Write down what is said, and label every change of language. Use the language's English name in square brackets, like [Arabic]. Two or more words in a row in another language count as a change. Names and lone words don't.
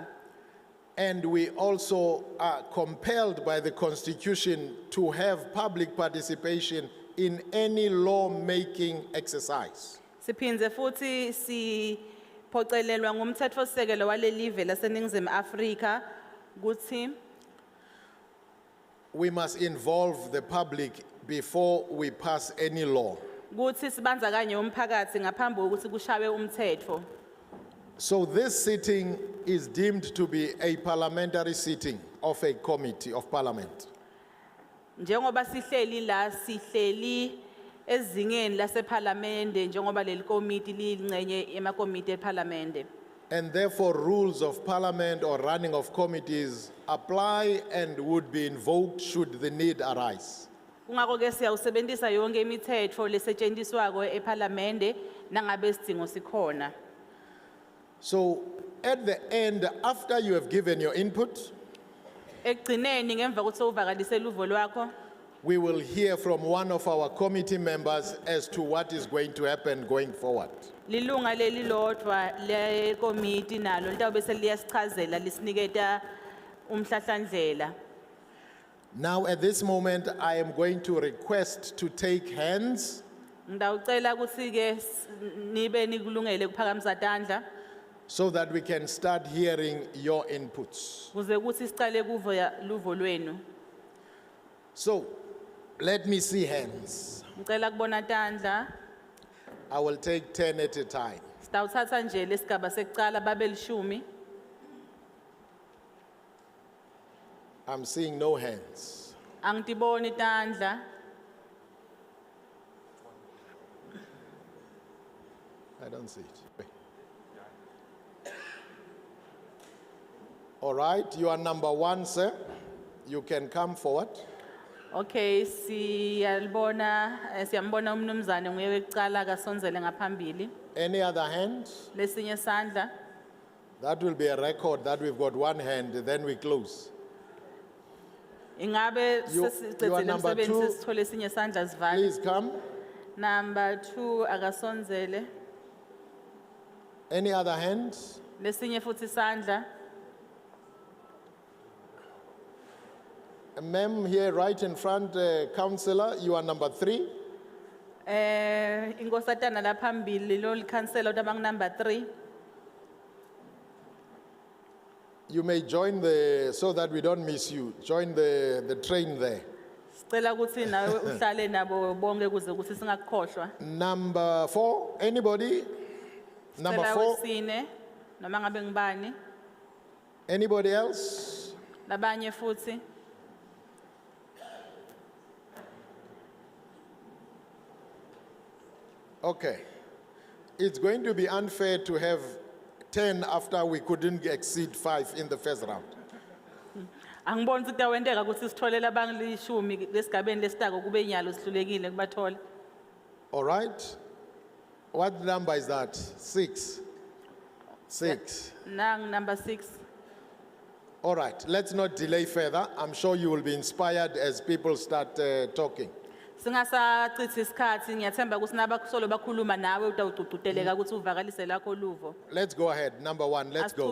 [English] and we also are compelled by the Constitution to have public participation in any law-making exercise. [Swati] Siphindze futhi siphocelelwa ngumtsetfosisekelo walelive laseNingizimu Afrika kuthi [English] We must involve the public before we pass any law. [Swati] kuthi sibandzakanye umphakathi ngaphambi kokuthi kushawe umtsetfo. [English] So this sitting is deemed to be a parliamentary sitting of a committee of parliament. [Swati] Njengoba sihleli la sihleli ezingeni laseParliamente njengoba leli committee liyingcenye emakomiti eParliamente. [English] And therefore rules of parliament or running of committees apply and would be invoked should the need arise. [Swati] Kungako ke siyawusebenzisa yonke imithetho lesetshenziswako eParliamente nangabe isidingo sikhona. [English] So at the end, after you have given your input, [Swati] Ekugcineni ngemva kokuthi uvakalise luvo lwakho [English] we will hear from one of our committee members as to what is going to happen going forward. [Swati] lilunga leli lodwa le committee nalo litawube seliyasichazela lisiniketa umhlahlandlela. [English] Now at this moment, I am going to request to take hands. [Swati] Ngidawucela ukuthi ke nibe nikulungele kuphakamisa tandla [English] So that we can start hearing your inputs. [Swati] kuze kuthi sicale kuva luvo lwenu. [English] So, let me see hands. [Swati] Ngicela kubona tandla. [English] I will take 10 at a time. [Swati] Sitawuthatha nje lesigaba sekucala babe lishumi. [English] I'm seeing no hands. [Swati] Angitiboni tandla. [English] I don't see it. Wait. All right, you are number 1, sir. You can come forward. [Swati] Okay, siyambona umnumzane nguye wekucala kasonzele ngaphambili. [English] Any other hand? [Swati] Lesinye sandla. [English] That will be a record that we've got one hand, then we close. [Swati] Ingabe [English] You are [Swati] sesicedzile [English] number [Swati] umsebenzi [English] 2. [Swati] sesithole esinye sandla sivale. [English] Please come. [Swati] Number 2 akasonzele. [English] Any other hand? [Swati] Lesinye futhi sandla. [English] Ma'am, here right in front, councillor, you are number 3. [Swati] Inkosatana la phambili lo likhansela utabang number 3. [English] You may join so that we don't miss you. Join the train there. [Swati] Sicela ukuthi nawe uhlale nabo bonke kuze ukuthi singakukhohlwa. [English] Number 4, anybody? Number [Swati] Sicela [English] 4, [Swati] wesine noma ngabe ngibani. [English] anybody else? [Swati] Labanye futhi. [English] Okay. It's going to be unfair to have 10 after we couldn't exceed 5 in the first round. [Swati] Angiboni ukuthi kuyawenteka ukuthi sithole labanglishumi lesigabeni lesitako kube inyalo sihlulekile kubathola. [English] All right? What number is that? 6. 6. [Swati] Nang number 6. [English] All right. Let's not delay further. I'm sure you will be inspired as people start talking. [Swati] Singasachithi isikhathi ngiyathemba ukuthi nabakusolo bakhuluma nawe utawututeleka ukuthi uvakalise lakho luvo. [English] Let's go ahead. Number 1, let's go.